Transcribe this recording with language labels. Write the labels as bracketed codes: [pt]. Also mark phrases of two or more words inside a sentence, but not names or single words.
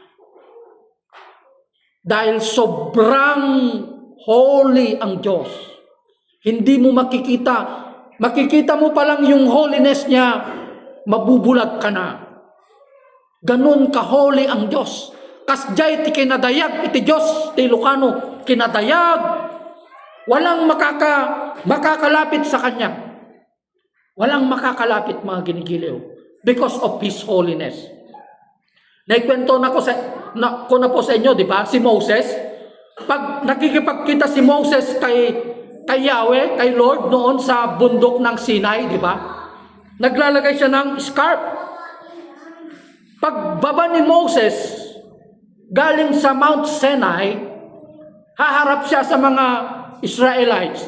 [tl] Dahil sobrang holy ang Diyos. Hindi mo makikita. Makikita mo pa lang yung holiness niya, mabubulag ka na. Ganun ka-holy ang Diyos. [ilo] Kasjay ti kinadayag, iti Diyos, ti Ilocano, kinadayag. [tl] Walang makakalapit sa Kanya. Walang makakalapit, mga ginigiliw. [en] Because of His holiness. [tl] Naikwento na ko na po sa inyo, di ba? Si Moses, pag nakikipagkita si Moses kay Yahweh, kay Lord, noon sa bundok ng Sinai, di ba? Naglalagay siya ng scarf. Pagbaba ni Moses, galing sa Mount Sinai, haharap siya sa mga Israelites.